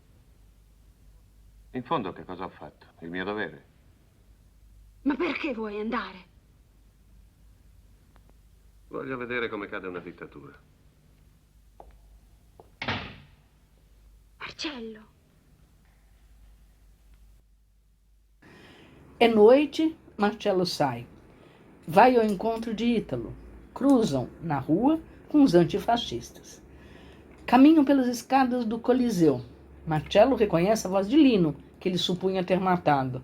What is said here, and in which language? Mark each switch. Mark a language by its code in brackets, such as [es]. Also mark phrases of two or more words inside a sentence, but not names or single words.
[it] In fondo che cosa ho fatto? Il mio dovere. Ma perché vuoi andare? Voglio vedere come cade una dittatura. Marcello. [pt] É noite, Marcello sai. Vai ao encontro de Ítalo. Cruzam na rua com os antifascistas. Caminham pelas escadas do Coliseu. Marcello reconhece a voz de Lino, que ele supunha ter matado.